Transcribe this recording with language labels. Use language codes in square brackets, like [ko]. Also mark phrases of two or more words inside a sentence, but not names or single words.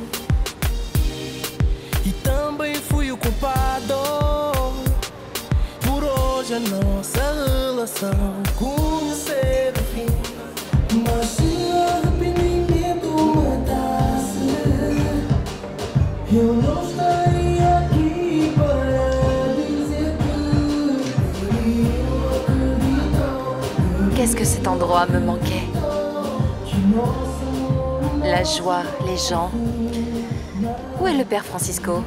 [pt] E também fui o culpado por hoje a nossa relação conhecer o fim. Mas se o arrependimento matasse, eu não estaria aqui para dizer que eu acredito. [fr] Qu'est-ce que cet endroit me manquait? La joie, les gens. Où est le père Francisco?